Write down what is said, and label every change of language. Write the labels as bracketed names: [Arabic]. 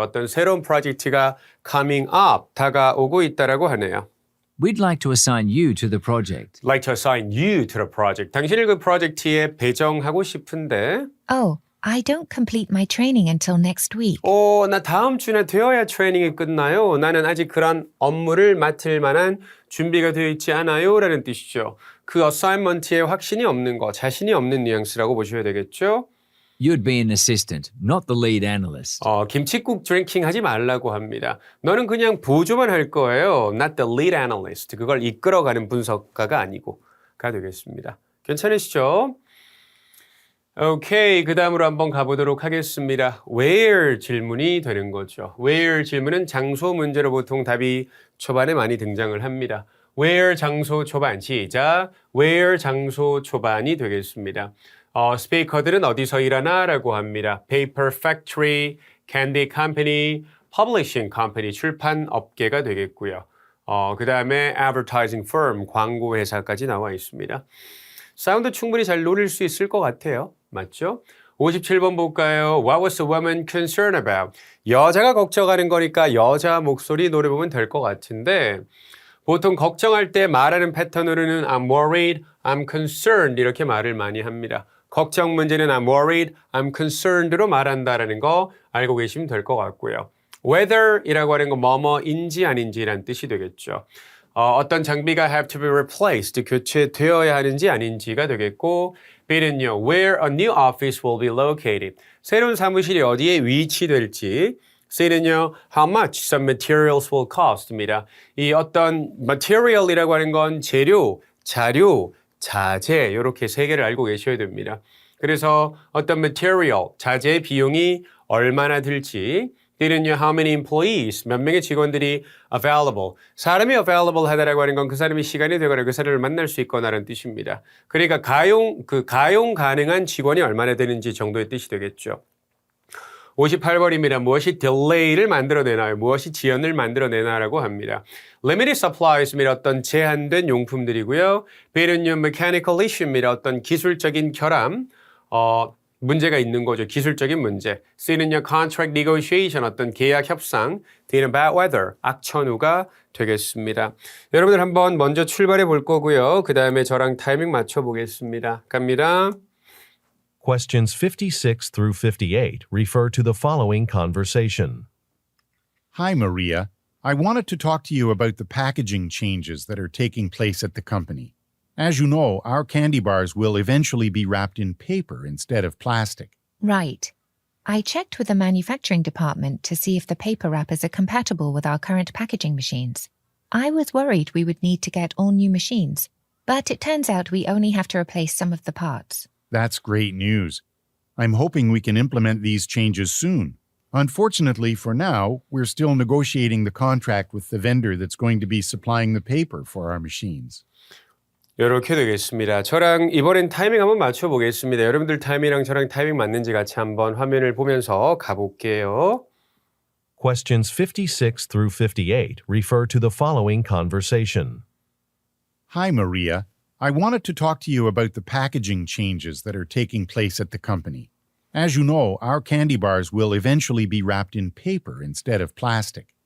[Korean] 어떤 새로운 프로젝트가 [English] coming up, [Korean] 다가오고 있다라고 하네요. [English] We'd like to assign you to the project. Like to assign you to the project. [Korean] 당신을 그 프로젝트에 배정하고 싶은데 [English] Oh, I don't complete my training until next week. [Korean] 나 다음 주나 되어야 트레이닝이 끝나요. 나는 아직 그런 업무를 맡을 만한 준비가 되어 있지 않아요. 라는 뜻이죠. 그 어사인먼트에 확신이 없는 거, 자신이 없는 뉘앙스라고 보셔야 되겠죠. [English] You'd be an assistant, not the lead analyst. [Korean] 김칫국 드링킹 하지 말라고 합니다. 너는 그냥 보조만 할 거예요. [English] Not the lead analyst. [Korean] 그걸 이끌어가는 분석가가 아니고가 되겠습니다. 괜찮으시죠? 오케이, 그 다음으로 한번 가보도록 하겠습니다. Where 질문이 되는 거죠. Where 질문은 장소 문제로 보통 답이 초반에 많이 등장을 합니다. Where 장소 초반, 시작. Where 장소 초반이 되겠습니다. 스피커들은 어디서 일하나? 라고 합니다. Paper Factory, Candy Company, Publishing Company, 출판 업계가 되겠고요. 그 다음에 Advertising Firm, 광고 회사까지 나와 있습니다. 사운드 충분히 잘 노릴 수 있을 것 같아요. 맞죠? 57번 볼까요? [English] What was the woman concerned about? [Korean] 여자가 걱정하는 거니까 여자 목소리 노려보면 될 것 같은데 보통 걱정할 때 말하는 패턴으로는 [English] I'm worried, I'm concerned [Korean] 이렇게 말을 많이 합니다. 걱정 문제는 [English] I'm worried, I'm concerned [Korean] 로 말한다라는 거 알고 계시면 될 것 같고요. Whether이라고 하는 건 뭐뭐인지 아닌지라는 뜻이 되겠죠. 어떤 장비가 [English] have to be replaced, [Korean] 교체되어야 하는지 아닌지가 되겠고 B는요, [English] where a new office will be located. [Korean] 새로운 사무실이 어디에 위치될지. [English] C는요, how much some materials will cost입니다. [Korean] 이 어떤 material이라고 하는 건 재료, 자료, 자재 이렇게 세 개를 알고 계셔야 됩니다. 그래서 어떤 material, 자재의 비용이 얼마나 들지. D는요, [English] how many employees, [Korean] 몇 명의 직원들이 available. 사람이 available 하다라고 하는 건 그 사람이 시간이 되거나 그 사람을 만날 수 있거나라는 뜻입니다. 그러니까 가용 가능한 직원이 얼마나 되는지 정도의 뜻이 되겠죠. 58번입니다. 무엇이 delay를 만들어내나요? 무엇이 지연을 만들어내나라고 합니다. [English] Limited supplies입니다. [Korean] 어떤 제한된 용품들이고요. [English] B는요, mechanical issue입니다. [Korean] 어떤 기술적인 결함, 문제가 있는 거죠. 기술적인 문제. C는요, [English] contract negotiation, [Korean] 어떤 계약 협상. D는 [English] bad weather, [Korean] 악천후가 되겠습니다. 여러분들 한번 먼저 출발해 볼 거고요. 그 다음에 저랑 타이밍 맞춰 보겠습니다. 갑니다. [English] Questions 56 through 58 refer to the following conversation. Hi, Maria. I wanted to talk to you about the packaging changes that are taking place at the company. As you know, our candy bars will eventually be wrapped in paper instead of plastic. Right. I checked with the manufacturing department to see if the paper wrappers are compatible with our current packaging machines. I was worried we would need to get all new machines, but it turns out we only have to replace some of the parts. That's great news. I'm hoping we can implement these changes soon. Unfortunately, for now, we're still negotiating the contract with the vendor that's going to be supplying the paper for our machines. [Korean] 이렇게 되겠습니다. 저랑 이번엔 타이밍 한번 맞춰보겠습니다. 여러분들 타이밍이랑 저랑 타이밍 맞는지 같이 한번 화면을 보면서 가볼게요. [English] Questions 56 through 58 refer to the following conversation. Hi, Maria. I wanted to talk to you about the packaging changes that are taking place at the company. As you know, our candy bars will eventually be wrapped in paper instead of plastic.